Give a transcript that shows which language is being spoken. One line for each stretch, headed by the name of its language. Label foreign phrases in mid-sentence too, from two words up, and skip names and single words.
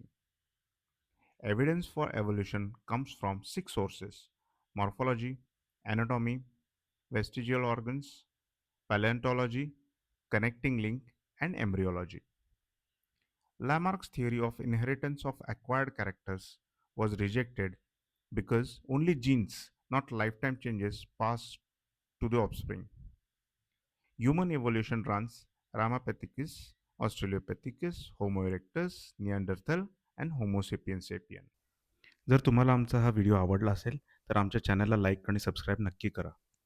English: Evidence for evolution comes from 6 sources: morphology, anatomy, vestigial organs, paleontology, connecting link, and embryology. Lamarck's theory of inheritance of acquired characters was rejected because only genes, not lifetime changes, pass to the offspring. Human evolution runs Ramapithecus, Australopithecus, Homo erectus, Neanderthal, and Homo sapiens sapien.
Marathi: जर तुम्हाला आमचा हा व्हिडिओ आवडला असेल तर आमच्या चॅनलला लाईक आणि सबस्क्राईब नक्की करा.